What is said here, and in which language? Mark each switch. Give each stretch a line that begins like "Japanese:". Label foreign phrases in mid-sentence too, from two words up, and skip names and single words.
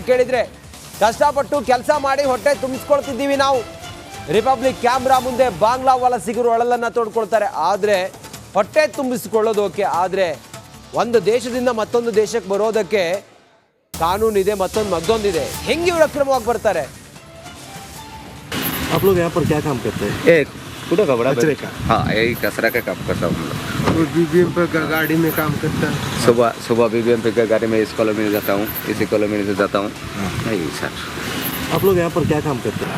Kannada: ಕೇಳಿದರೆ ಕಷ್ಟಪಟ್ಟು ಕೆಲಸ ಮಾಡಿ ಹೊಟ್ಟೆ ತುಂಬಿಸ್ಕೊಳ್ತಿದ್ದೀವಿ ನಾವು. ರಿಪಬ್ಲಿಕ್ ಕ್ಯಾಮ್ರಾ ಮುಂದೆ ಬಾಂಗ್ಲಾ ವಲಸಿಗರು ಅಳಲನ್ನು ತೋಡ್ಕೊಳ್ತಾರೆ. ಆದರೆ ಹೊಟ್ಟೆ ತುಂಬಿಸಿಕೊಳ್ಳೋದು ಓಕೆ, ಆದರೆ ಒಂದು ದೇಶದಿಂದ ಮತ್ತೊಂದು ದೇಶಕ್ಕೆ ಬರೋದಕ್ಕೆ ಕಾನೂನಿದೆ, ಮತ್ತೊಂದಿದೆ. ಹೆಂಗೆ ಇವರು ಅಕ್ರಮವಾಗಿ ಬರ್ತಾರೆ?
Hindi: आप लोग यहाँ पर क्या काम करते हैं? एक पूरा कपड़ा कचरे का? हाँ, यही कचरा का काम करता हूँ हम लोग। BBM पर गाड़ी में काम करता है? सुबह BBM पे गाड़ी में इस कॉलोनी में जाता हूँ, इसी कॉलोनी से जाता हूँ। यही सर। आप लोग यहाँ पर क्या काम करते हैं?